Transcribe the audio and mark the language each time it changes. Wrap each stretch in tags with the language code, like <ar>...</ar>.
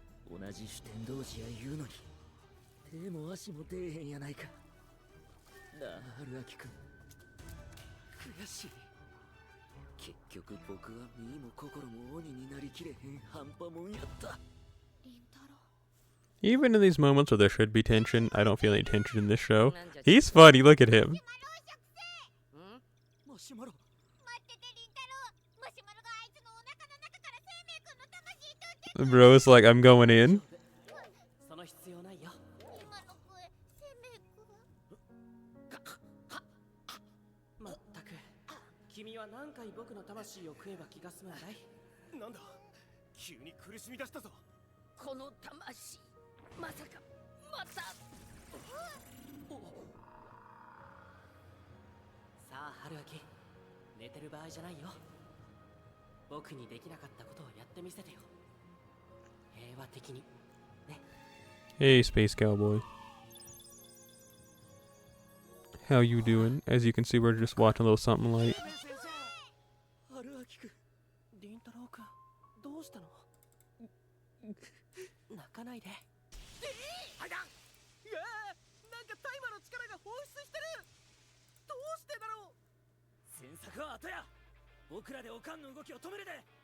<ja>同じ主天童子や言うのに手も足も出えへんやないか。なあ、春明くん、悔しい。結局僕は身も心も鬼になりきれへん半端もんやった。凛太郎。</ja> <en>Even in these moments where there should be tension, I don't feel any tension in this show. He's funny, look at him.</en> <ja>マシュマロ。待っててリンタロウ。マシュマロがあいつのお腹の中から生命くんの魂取って</ja> <en>Bro's like, I'm going in.</en> <ja>その必要ないよ。今の声生命くん。まったく、君は何回僕の魂を食えば気が済むんだい？なんだ、急に苦しみ出したぞ。この魂、まさかまた。さあ、春明、寝てる場合じゃないよ。僕にできなかったことをやってみせてよ。平和的にね。</ja> <en>Hey, Space Cowboy. How you doing? As you can see, we're just watching a little something light.</en> <ja>春明くん、凛太郎くん、どうしたの？泣かないで。はいだ。なんか大麻の力が放出してる。どうしてだろう。詮索は後や。僕らでおかんの動きを止めるで。</ja>